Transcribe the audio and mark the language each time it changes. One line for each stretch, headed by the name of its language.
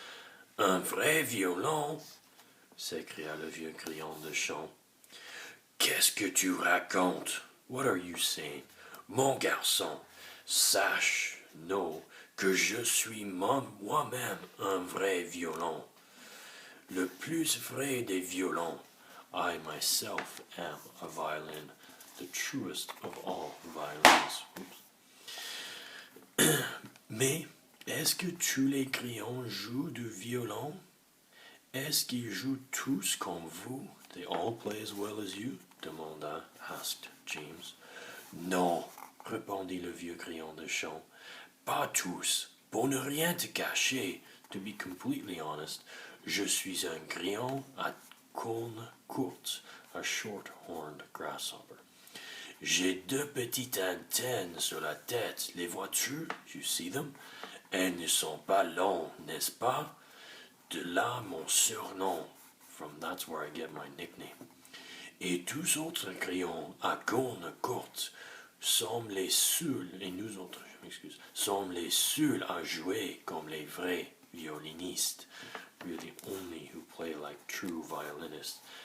French: « Un vrai violon » s'écria le vieux grillon de champ. « Qu'est-ce que tu racontes?
English: What are you saying?
French: Mon garçon, sache, que je suis moi-même un vrai violon. Le plus vrai des violons.
English: I myself am a violin, the truest of all violins.
French: Mais est-ce que tous les grillons jouent du violon? Est-ce qu'ils jouent tous comme vous?
English: They all play as well as you? Asked James.
French: Non, répondit le vieux grillon de champ. Pas tous. Pour ne rien te cacher,
English: to be completely honest,
French: je suis un grillon à cornes courtes,
English: a short-horned grasshopper.
French: J'ai deux petites antennes sur la tête. Les vois-tu?
English: You see them?
French: Elles ne sont pas longues, n'est-ce pas? De là mon surnom.
English: From that's where I get my nickname.
French: Et tous autres crayons à cornes courtes sommes les seuls, et nous autres, je m'excuse, sommes les seuls à jouer comme les vrais violinistes.
English: We're the only who play like true violinists.